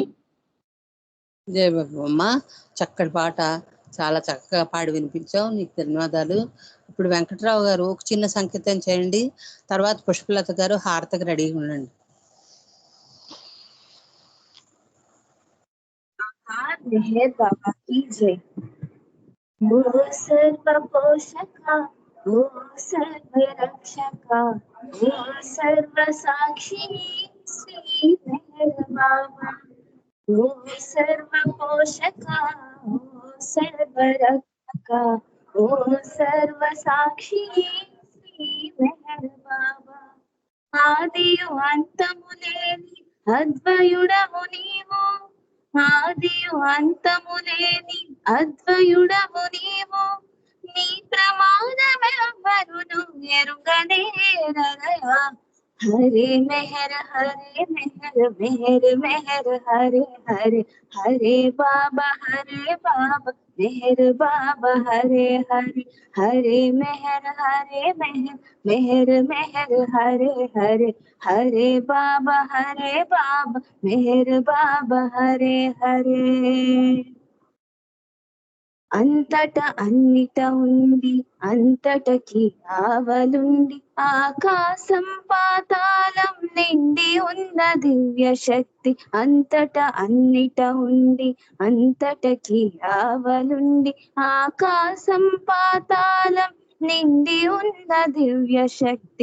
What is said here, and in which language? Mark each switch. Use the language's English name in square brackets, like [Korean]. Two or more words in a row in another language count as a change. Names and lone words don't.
[Telugu] జయ బాబా అమ్మ, చక్కటి పాట చాలా చక్కగా పాడి వినిపించావు, నీకు ధన్యవాదాలు. ఇప్పుడు వెంకట్రావు గారు ఒక చిన్న సంకీర్తన చేయండి, తర్వాత పుష్పలత గారు హారతకు రెడీగా ఉండండి. [Hindi] మెహర్ బాబా की जय. ओ सर्व पोषक, ओ सर्व रक्षक, ओ सर्व साक्षी श्री मेहर बाबा. ओ सर्व पोषक, ओ सर्व रक्षक, ओ सर्व साक्षी श्री मेहर बाबा. [Telugu] ఆదియు అంతము లేని అద్వయుడము నీవు, ఆదియు అంతము లేని అద్వయుడము నీవు, నీ ప్రమాణమెవ్వరును ఎరుగనేరగా. [Hindi] हरे मेहर मेहर मेहर हरे हरे हरे बाबा मेहर बाबा हरे हरे हरे मेहर मेहर मेहर हरे हरे हरे बाबा मेहर बाबा हरे हरे [Telugu] అంతట అన్నిట ఉంది అంతటకి ఆవలుండి ఆకాశం పాతాళం నిండి ఉన్న దివ్య శక్తి అంతట అన్నిట ఉంది అంతటకి ఆవలుండి ఆకాశం పాతాళం నిండి ఉన్న దివ్య శక్తి